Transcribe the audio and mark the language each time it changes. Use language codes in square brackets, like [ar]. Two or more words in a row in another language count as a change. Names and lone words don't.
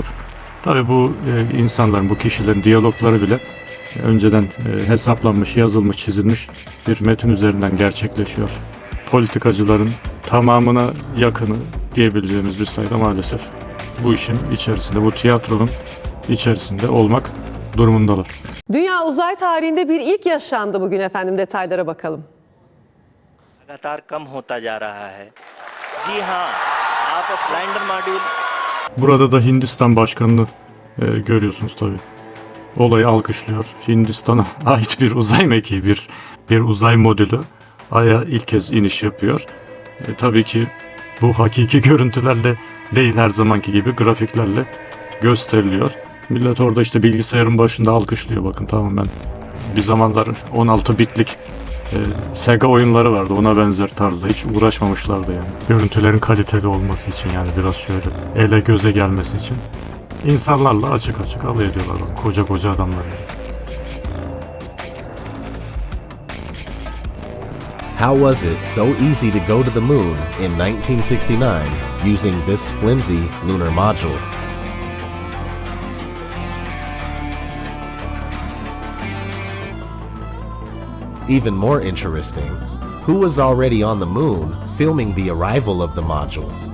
[tr] Tabii bu insanların, bu kişilerin diyalogları bile önceden hesaplanmış, yazılmış, çizilmiş bir metin üzerinden gerçekleşiyor. Politikacıların tamamına yakını diyebileceğimiz bir sayıda maalesef bu işin içerisinde, bu tiyatronun içerisinde olmak durumundalar. Dünya uzay tarihinde bir ilk yaşandı bugün efendim. Detaylara bakalım. [hi] लगातार कम होता जा रहा है। जी हाँ, आप [en] lander module [tr] Burada da Hindistan Başkanı'nı görüyorsunuz tabii. Olayı alkışlıyor. Hindistan'a ait bir uzay mekiği, bir uzay modülü Ay'a ilk kez iniş yapıyor. Tabii ki bu hakiki görüntülerle değil, her zamanki gibi grafiklerle gösteriliyor. Millet orada işte bilgisayarın başında alkışlıyor. Bakın tamamen bir zamanlar 16 bitlik Sega oyunları vardı, ona benzer tarzda hiç uğraşmamışlardı yani. Görüntülerin kaliteli olması için, yani biraz şöyle ele göze gelmesi için insanlarla açık açık alay ediyorlar, koca koca adamlar yani. [en] How was it so easy to go to the moon in 1969 using this flimsy lunar module? Even more interesting, who was already on the moon filming the arrival of the module?